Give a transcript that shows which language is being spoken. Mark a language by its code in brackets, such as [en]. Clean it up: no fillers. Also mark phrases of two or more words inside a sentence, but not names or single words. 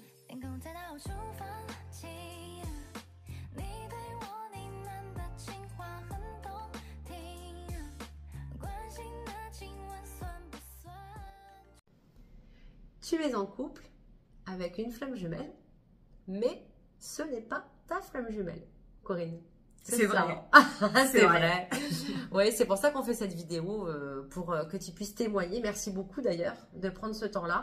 [zh] 天空在倒数放弃，你对我呢喃的情话很动听，关心的亲吻算不算？ [fr] Tu es en couple avec une flamme jumelle, mais ce n'est pas ta flamme jumelle, Corinne. C'est ça. vrai. C'est vrai. Oui, c'est pour ça qu'on fait cette vidéo, pour que tu puisses témoigner. Merci beaucoup d'ailleurs de prendre ce temps-là.